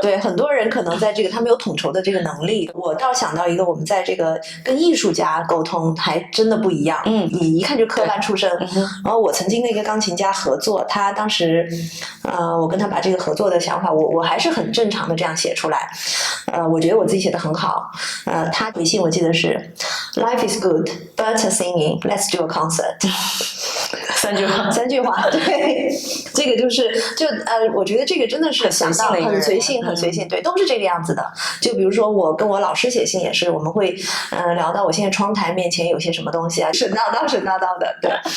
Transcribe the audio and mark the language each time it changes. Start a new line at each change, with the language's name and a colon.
Chinese: 对，很多人可能在这个他没有统筹的这个能力。我倒想到一个，我们在这个跟艺术家沟通还真的不一样。你一看就科班出身。然后我曾经跟一个钢琴家合作，他当时，我跟他把这个合作的想法，我还是很正常的这样写出来。我觉得我自己写的很好。他回信我记得是
English: ，Life is good, but singing, let's do a concert。
Chinese: 三句话，对，这个我觉得这个真的是想到很随性，很随性，对，都是这个样子的。就比如说我跟我老师写信也是，我们会聊到我现在窗台面前有些什么东西啊，神叨叨的，对。